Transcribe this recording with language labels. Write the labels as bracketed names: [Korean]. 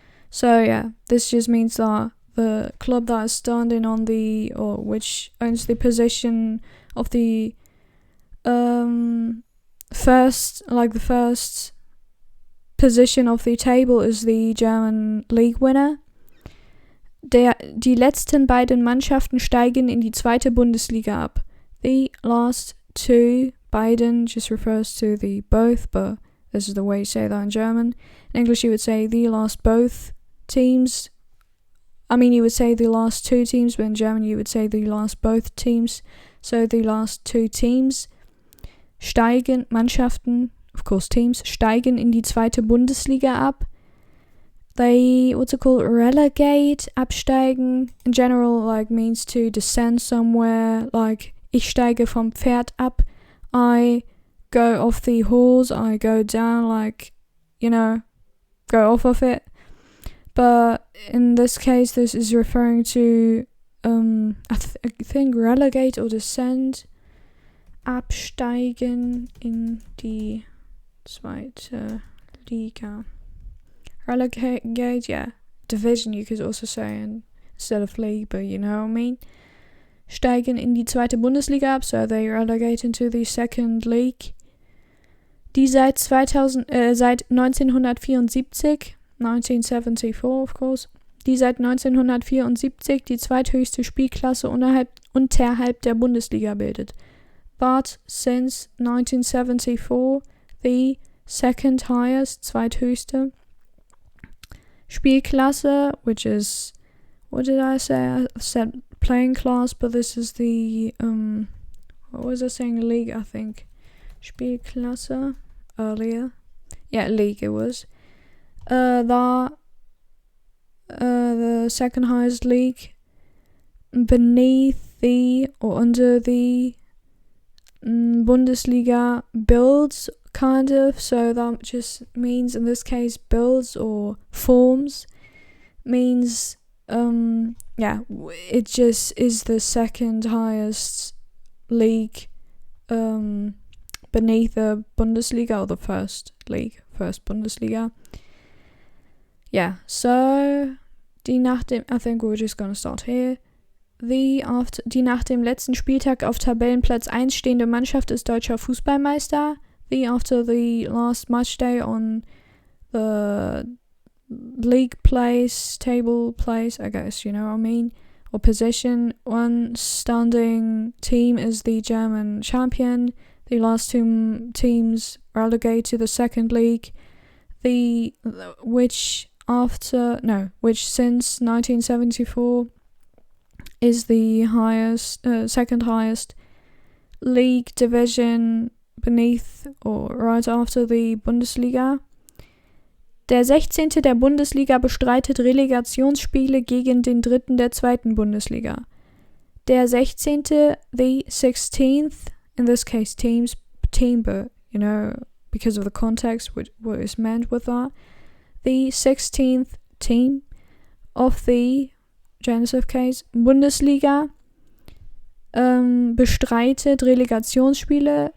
[English] So yeah, this just means that the club that is standing on the, or which owns the position of the first position of the table is the German League winner. [German] Die letzten beiden Mannschaften steigen in die zweite Bundesliga ab. [English] The last two, beiden just refers to the both, but this is the way you say that in German. In English you would say the last both teams. I mean, you would say the last two teams, but in German you would say the last both teams. So the last two teams [German] steigen, Mannschaften, [English] of course teams, [German] steigen in die zweite Bundesliga ab. [English] They, what's it called, relegate, absteigen, in general, like, means to descend somewhere, like, [German] ich steige vom Pferd ab, [English] I go off the horse, I go down, like, you know, go off of it. But in this case, this is referring to, I think relegate or descend. [German] absteigen in die zweite Liga. [English] Relegate, yeah. Division, you could also say, instead of league, but you know what I mean. [German] Steigen in die zweite Bundesliga ab, [English] so they relegate into the second league. [German] Die seit 1974, 1974 [English] of course, [German] die seit 1974 die zweithöchste Spielklasse unterhalb der Bundesliga bildet. [English] But since 1974, the second highest, [German] zweithöchste Spielklasse, [English] which is, what did I say? I said playing class, but this is the, what was I saying? League, I think. Spielklasse, earlier. Yeah, league it was. The second highest league beneath the, or under the Bundesliga builds, kind of. So that just means, in this case, builds or forms means, it just is the second highest league beneath the Bundesliga, or the first Bundesliga. Yeah, so I think we're just gonna start here. [German] Die nach dem letzten Spieltag auf Tabellenplatz 1 stehende Mannschaft ist deutscher Fußballmeister. [English] The after the last match day on the league place, table place, I guess, you know what I mean, or position, one standing team is the German champion. The last two teams relegate to the second league, which since 1974 is the second highest league division beneath or right after the Bundesliga. [German] Der 16. der Bundesliga bestreitet Relegationsspiele gegen den 3. der 2. Bundesliga. Der 16. [English] the 16th, in this case team, but you know, because of the context, what is meant with that, the 16th team of the genitive case [German] Bundesliga bestreitet Relegationsspiele.